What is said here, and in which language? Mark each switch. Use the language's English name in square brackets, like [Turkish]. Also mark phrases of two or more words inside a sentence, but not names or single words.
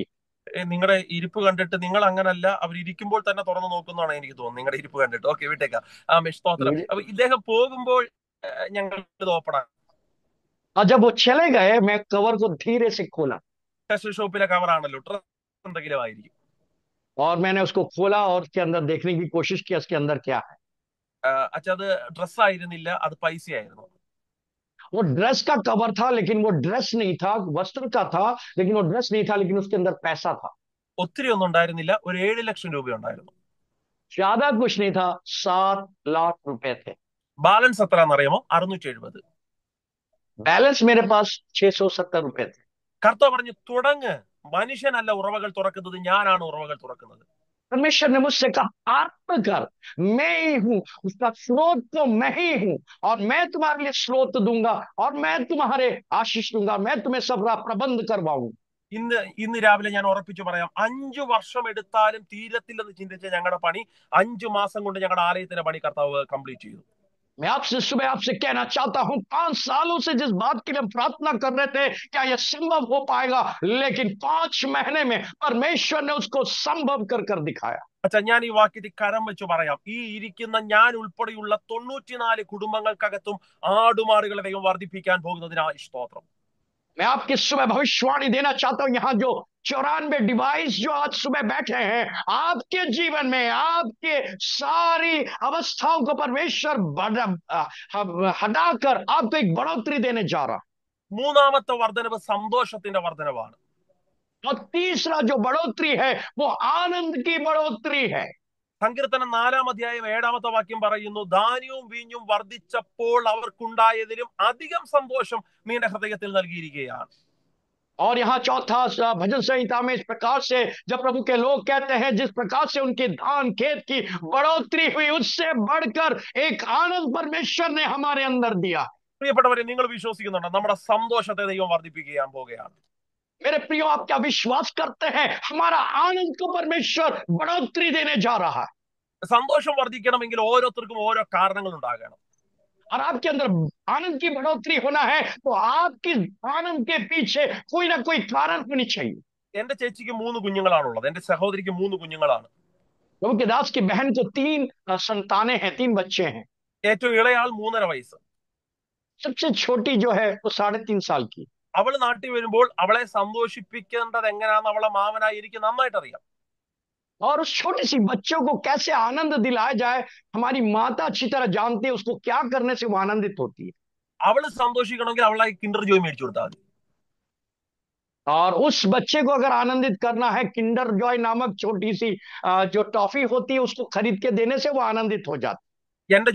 [Malayalam] നിങ്ങളുടെ ഇരിപ്പ് കണ്ടിട്ട് നിങ്ങൾ അങ്ങനല്ല, അവർ ഇരിക്കുമ്പോൾ തന്നെ തുറന്നു നോക്കുന്നതാണ് എനിക്ക് തോന്നുന്നത്, നിങ്ങളുടെ ഇരിപ്പ് കണ്ടിട്ട്. ഓക്കെ, വിട്ടേക്കാം. സ്തോത്രം. അപ്പൊ ഇദ്ദേഹം പോകുമ്പോൾ ഞങ്ങൾ ഓപ്പണാണ്. [Hindi] और जब वो चले गए मैं कवर को धीरे से खोला। [Malayalam] ടെക്സ്റ്റൈൽ ഷോപ്പിലെ കവറാണല്ലോ, ഡ്രസ് എന്തെങ്കിലും ആയിരിക്കും. [Hindi] और मैंने उसको खोला और उसके अंदर देखने की कोशिश की उसके अंदर क्या है। [Malayalam] അച്ഛാ, അത് ഡ്രസ് ആയിരുന്നില്ല, അത് പൈസയായിരുന്നു. [Hindi] वो ड्रेस का कवर था लेकिन वो ड्रेस नहीं था, वस्त्र का था लेकिन वो ड्रेस नहीं था, लेकिन उसके अंदर पैसा था। [Malayalam] ഒത്തിരി ഒന്നും ഉണ്ടായിരുന്നില്ല, ഒരു 7 ലക്ഷം രൂപ ഉണ്ടായിരുന്നു. [Hindi] ज्यादा कुछ नहीं था, 7 लाख रुपए थे। [Malayalam] ബാലൻസ് എത്രയാണെന്നറിയാമോ? 670. [Hindi] बैलेंस मेरे पास 670 रुपए थे। [Malayalam] കർത്താവ് പറഞ്ഞു, തുടങ്ങ്, മനുഷ്യനല്ല ഉറവകൾ തുറക്കുന്നത്, ഞാനാണ് ഉറവകൾ തുറക്കുന്നത്. [Hindi] परमेश्वर ने मुझसे कहा, आरंभ कर, मैं ही हूं, उसका स्रोत तो मैं ही हूं और मैं तुम्हारे लिए स्रोत दूंगा और मैं तुम्हारे आशीष दूंगा, मैं तुम्हें सब प्रबंध करवाऊंगा। [Malayalam] ഇന്ന് രാവിലെ ഞാൻ ഉറപ്പിച്ചു പറയാം, 5 വർഷം എടുത്താലും തീരത്തില്ലെന്ന് ചിന്തിച്ച ഞങ്ങളുടെ പണി 5 മാസം കൊണ്ട് ഞങ്ങളുടെ ആലയത്തിന്റെ പണി കർത്താവ് കംപ്ലീറ്റ് ചെയ്തു. [Hindi] मैं आपसे सुबह आपसे कहना चाहता हूं, 5 सालों से जिस बात के लिए हम प्रार्थना कर रहे थे, क्या यह संभव हो पाएगा? लेकिन 5 महीने में परमेश्वर ने उसको संभव कर दिखाया। [Malayalam] അച്ഛാ, ഞാൻ ഈ വാക്യത്തിൽ കരം വെച്ച് പറയാം, ഈ ഇരിക്കുന്ന ഞാൻ ഉൾപ്പെടെയുള്ള 94 കുടുംബങ്ങൾക്കകത്തും ആടുമാടുകളെ ദൈവം വർദ്ധിപ്പിക്കാൻ പോകുന്നതിനായി സ്തോത്രം. [Hindi] मैं आपकी सुबह भविष्यवाणी देना चाहता हूं, यहाँ जो 94 डिवाइस जो आज सुबह बैठे हैं, आपके जीवन में आपके सारी अवस्थाओं को परमेश्वर हटाकर आपको एक बढ़ोतरी देने जा रहा। [Malayalam] മൂന്നാമത്തെ വർധനവ് സന്തോഷത്തിന്റെ വർധനവാണ്. [Hindi] और तीसरा जो बढ़ोतरी है वो आनंद की बढ़ोतरी है। [Malayalam] സങ്കീർത്തനം 4-ാം അധ്യായം 7-ാമത്തെ വാക്യം പറയുന്നു, ധാന്യവും വീഞ്ഞും വർദ്ധിച്ചപ്പോൾ അവർക്കുണ്ടായതിലും അധികം സന്തോഷം നിന്റെ ഹൃദയത്തിൽ നൽകിയിരിക്കുകയാണ്. [Hindi] और यहाँ चौथा भजन संहिता में इस प्रकार से जब प्रभु के लोग कहते हैं, जिस प्रकार से उनके धान खेत की बढ़ोतरी हुई, उससे बढ़कर एक आनंद परमेश्वर ने हमारे अंदर दिया। [Malayalam] പ്രിയപ്പെട്ടവരെ, നിങ്ങൾ വിശ്വസിക്കുന്നുണ്ടോ നമ്മുടെ സന്തോഷത്തെ ദൈവം വർദ്ധിപ്പിക്കാൻ പോകുകയാണ്? [Hindi] मेरे प्रियो, आप क्या विश्वास करते हैं हमारा आनंद को परमेश्वर बढ़ोतरी देने जा रहा है? [Malayalam] സന്തോഷം വർദ്ധിക്കണമെങ്കിൽ ഓരോരുത്തർക്കും ഓരോ കാരണങ്ങൾ ഉണ്ടാകണം. [Hindi] और आपके अंदर आनंद की बढ़ोतरी होना है तो आपकी आनंद के पीछे कोई ना कोई कारण होनी चाहिए। [Malayalam] എന്റെ ചേച്ചിക്ക് 3 കുഞ്ഞുങ്ങളാണുള്ളത്, എന്റെ സഹോദരിക്ക് 3 കുഞ്ഞുങ്ങളാണ്. [Hindi] प्रभु के दास की बहन को 3 संतानें हैं, 3 बच्चे हैं। [Malayalam] ഏറ്റവും ഇളയാൾ 3.5 വയസ്സ്. [Hindi] सबसे छोटी जो है वो 3.5 साल की। [Malayalam] അവൾ നാട്ടിൽ വരുമ്പോൾ അവളെ സന്തോഷിപ്പിക്കേണ്ടത് എങ്ങനെയാണെന്ന് അവളെ മാമനായി എനിക്ക് നന്നായിട്ട് അറിയാം. [Hindi] और उस छोटी सी बच्चों को कैसे आनंद दिलाया जाए, हमारी माता अच्छी तरह जानती है उसको क्या करने से वो आनंदित होती है। [Malayalam] അവള് സന്തോഷിക്കണമെങ്കിൽ അവളെ കിൻഡർ ജോയ് മേടിച്ചു കൊടുത്താൽ മതി. [Hindi] और उस बच्चे को अगर आनंदित करना है, किंडर जॉय नामक छोटी सी जो टॉफी होती है उसको खरीद के देने से वो आनंदित हो जाता है।